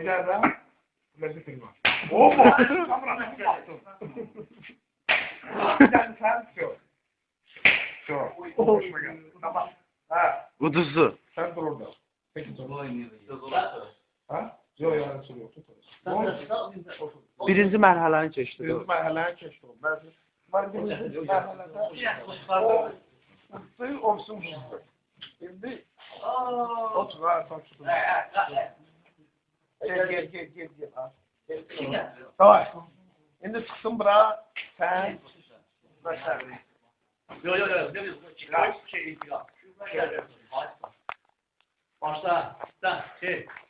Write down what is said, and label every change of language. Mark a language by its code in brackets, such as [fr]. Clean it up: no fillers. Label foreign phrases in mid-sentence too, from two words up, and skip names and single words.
[tr] İleride lezzet film var. Ooo! Kamera ne yaptın? Yani sen şu. Hoşuma geldi. Tamam. Ha. Kudusu. Sen dur orada. Peki dur. Ha? Yok yani soruyor. [az] Birinci mərhələni keçdi. Birinci mərhələni keçdi o. Birinci mərhələdə o olsun. [tr] Şimdi otur ha, otur. Gel. Tamam. Şimdi çıksın bura. Sen. Yok. Başla. Sen şey.